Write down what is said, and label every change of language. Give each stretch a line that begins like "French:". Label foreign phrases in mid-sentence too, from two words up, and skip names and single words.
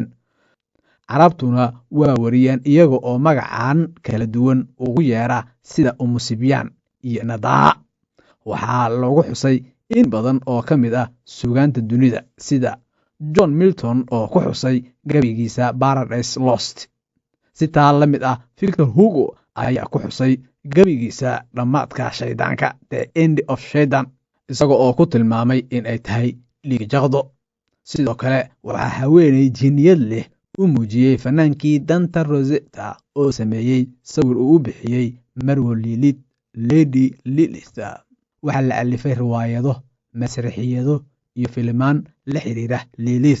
Somali: carabtuna waa wariyaan iyaga oo magacaan kala duwan ugu yeera sida umusibyaan iyo nadaa. waxaa loogu xusay in badan oo ka mid ah suugaanta dunida, sida john milton oo ku xusay gabaygiisa paradise lost. si taa la mid ah victor hugo ayaa ku xusay gabaygiisa dhammaadka shaydaanka the end of shaydan, isaga oo ku tilmaamay in ay tahay dhiigjaqdo. sidoo kale waxaa haweenay jinniyad leh u muujiyey fanaankii danta rosetta oo sameeyey sawir uu u bixiyey marwo lilid lady lilith. waxaa la alifay riwaayado, masraxiyado iyo filimaan la xiriira lilith.